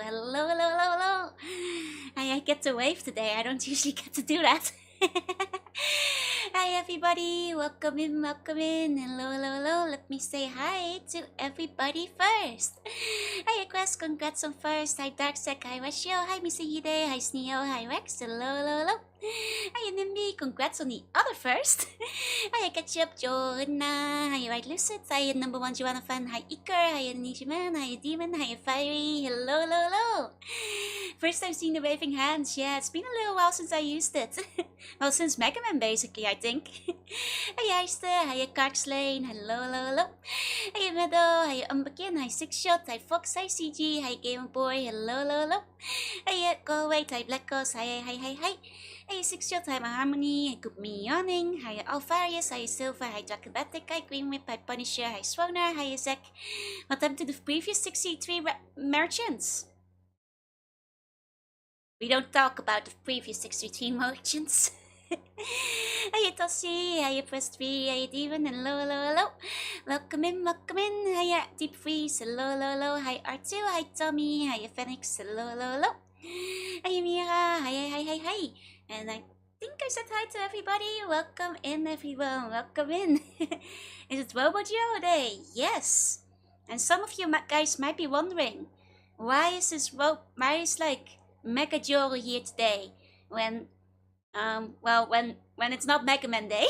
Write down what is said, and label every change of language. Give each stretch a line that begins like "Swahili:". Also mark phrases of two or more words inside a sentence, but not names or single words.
English: Hello, hello, hello, hello! I get to wave today, I don't usually get to do that. Hi everybody, welcome in, hello, hello, hello. Let me say hi to everybody first. Hi Quest, congrats on first. Hi Darksec, hi Washio, hi Missy Hide, hi Sneo, hi Rex, hello, hello, hello. Hi Nimby, congrats on the other first. Hi Ketchup, Jorunna, hi White Lucid, hi number one Joanna fan, hi Iker, hi Nishiman, hi Demon, hi Fiery, hello, hello, hello. First time seeing the waving hands, yeah, it's been a little while since I used it. Well, since Mega Man basically, I think. Hi Heister, hi Karkslane, hello, hello, hello. Hi Meadow, hi Umbakin, hi Sixshot, hi Fox, hi CG, hi Game Boy, hello, hello, hello. Hi Go Away, hi Black Ghost, hi, hi, hi, hi. Hi Sixshot, hi Harmony, hi Good Me Yawning, hi Alpharius, hi Silver, hi Dracobatic, hi Green Whip, hi Punisher, hi Swoner, hi Zek. What happened to the previous 63 merchants? We don't talk about the previous 63 merchants. Hiya Toshi, hiya Press 3, hiya Demon, hello, hello, hello. Welcome in, hiya Deep Freeze, hello, hello, hello. Hi R2, hi Tommy, hiya Phoenix, hello, hello, hello. Hiya Mira, hi. And I think I said hi to everybody. Welcome in, everyone, welcome in. Is it RoboGeo Day? Yes. And some of you guys might be wondering, why is like Mega Joe here today when when it's not Mega Man Day.